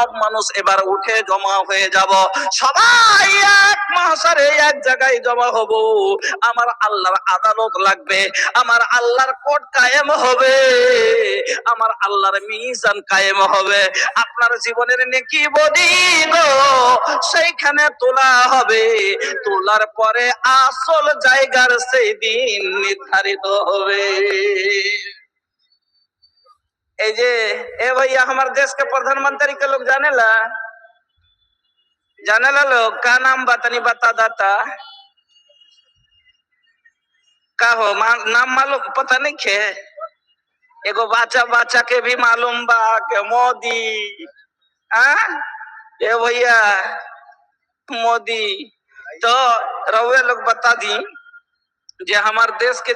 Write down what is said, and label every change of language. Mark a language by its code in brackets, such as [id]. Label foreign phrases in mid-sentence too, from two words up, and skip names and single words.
[bn] মানুষ এবার উঠে জমা হয়ে যাব সবাই এক মাহশারে এক জায়গায় জমা হব আমার আল্লাহর আদালত লাগবে আমার আল্লাহর কোর্ট কায়েম হবে আমার আল্লাহর মিজান কায়েম হবে আপনার জীবনের নেকি বদি গো সেইখানে তোলা হবে তোলার পরে আসল জায়গার সেই দিন নির্ধারিত হবে এই যে [bho] এ भैया हमारे देश के प्रधानमंत्री के लोग जाने ला लोग का नाम बतानी बता दाता का हो नाम मालूम पता नहीं खे एगो बाचा के भी मालूम बा के मोदी ए भैया मोदी तो रउए लोग बता दी जे हमार देश के